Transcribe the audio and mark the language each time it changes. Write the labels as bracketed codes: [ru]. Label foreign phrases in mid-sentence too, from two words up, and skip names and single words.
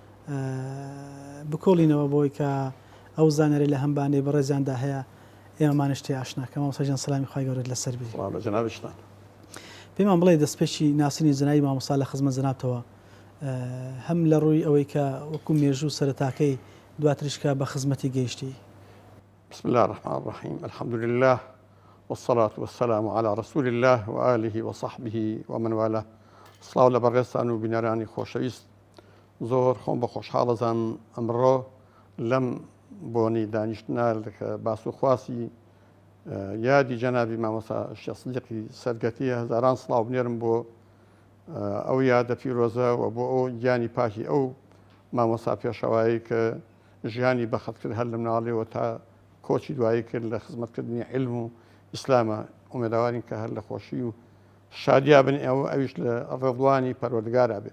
[ckb] بکۆڵینەوە بۆی کە ئەو زانیاری لە هەمبانەی بەڕێزیاندا هەیە ئێمەمان شتێ ئاشناکە مامۆستا جان سەلامی خوای گەورەت لەسەر بێ جەنابشتان پێمان بڵێ دەستپێکی ناسینی جەنایی مامۆستا لە خزمەت جەنابتەوە هەم لە ڕووی ئەوەی کە وەکو مێژوو سەرەتاکەی دواتریشکە بە خزمەتی گەیشتی. [ar] بسم الله الرحمن الرحيم الحمد لله والصلاة والسلام على رسول الله وآله وصحبه ومن والاه. [ckb] سڵاو لە بەڕێستان و بینەرانی خۆشەویست زۆر خۆم بە خۆشحاڵەزان ئەمڕۆ لەم بۆنی دانیشتنا باس و خواسی یادی جەنابی مامۆستا شێخ سەدیقی سەرگەتیە هەزاران سڵاو بنێرم بۆ ئەو یادە پیرۆزە و بۆ ئەو گیانی پاکی ئەو مامۆستا پێشەوایی کە ژیانی بەخەت کرد هەر لە مناڵێەوە تا کۆچی دوایی کرد لە خزمەتکردنی علم و ئیسلامە ئومێداوارین کە هەر لە خۆشی و شادیا بن ئەویش لە ڕێڵوانی پەروەردگارا بێت.